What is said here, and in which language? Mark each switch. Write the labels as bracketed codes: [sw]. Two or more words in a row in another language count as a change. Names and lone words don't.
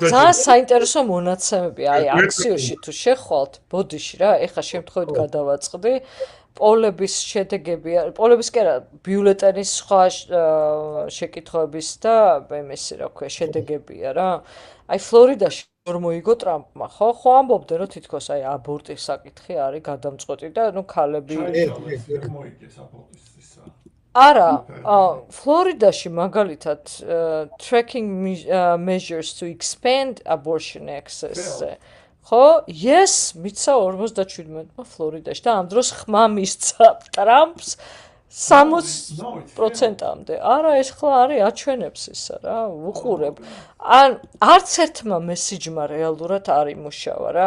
[ka] ძალიან საინტერესო მონაცემები, აი აქციაში თუ შეხვალთ ბოდიში რა, ეხა შემთხვევით გადავაწყდი, პოლების შედეგები, პოლების კი არა, ბიულეტენის სხვა შეკითხვების და იმისი რა ქვია, შედეგებია რა. აი ფლორიდაში რომ მოიგო ტრამპმა, ხო ამბობდნენ რომ თითქოს აი აბორტის საკითხი არის გადამწყვეტი და ნუ ქალები არა, ფლორიდაში მაგალითად [en] tracking measures to expand abortion access- [ka] ზე ხო, yes, მიცა 57-მა ფლორიდაში და ამ დროს ხმა მისცა ტრამპს 60%-მდე. არა, ეს ხლა არის აჩვენებს ისა რა, უყურებ. არც ერთმა მესიჯმა რეალურად არ იმუშავა რა.